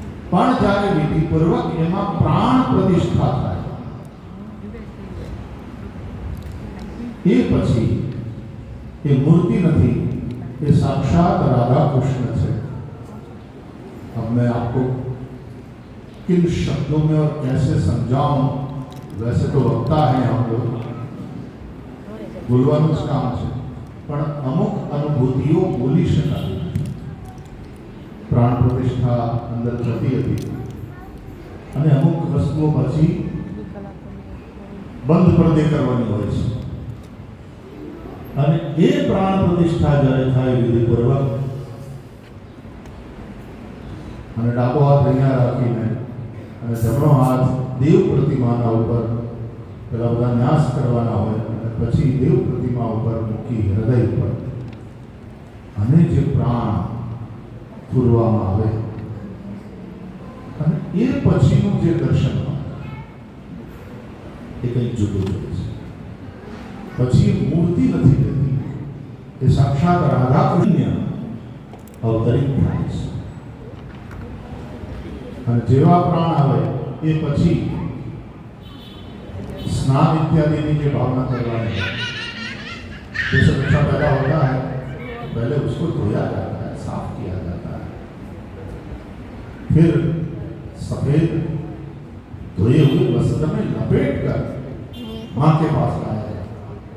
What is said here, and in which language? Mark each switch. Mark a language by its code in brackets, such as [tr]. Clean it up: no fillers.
[gu] પણ જ્યારે વિધિપૂર્વક એમાં પ્રાણ પ્રતિષ્ઠા થાય એ પછી એ મૂર્તિ નથી, [hi] ये साक्षात राधा कृष्ण है। अब मैं आपको किन शब्दों में और कैसे समझाऊं, वैसे तो वक्ता है हम लोग, [gu] बोलવાનું જ કામ છે, પણ અમુક અનુભૂતિઓ બોલી શકાય. પ્રાણ પ્રતિષ્ઠા અંદર થતી હતી અને અમુક વસ્તુઓ પછી બંધ પડદે કરવાની હોય છે. અને એ પ્રાણ પ્રતિષ્ઠા જ્યારે થાય વિધિપૂર્વક અને ડાબો હાથ અહીંયા રાખીને અને જમણો હાથ દેવ પ્રતિમાના ઉપર પેલા બધા ન્યાસ કરવાના હોય અને પછી દેવ પ્રતિમા ઉપર મૂકી હૃદય ઉપર અને જે પ્રાણ પૂરવામાં આવે અને એ પછીનું જે દર્શન એ કંઈક જુદું જુદું છે. પછી મૂર્તિ નથી રહેતી, એ સાક્ષાત રાધા કૃષ્ણ અવતરિત થાય છે. અને જેવા પ્રાણ આવે એ પછી [hi] स्नान इत्यादि की भावना करवानी है. जैसे बच्चा पैदा होता है तो पहले उसको धोया जाता है, साफ किया जाता है, फिर सफेद धोए हुए वस्त्र में लपेट कर माँ के पास लाया जाता है.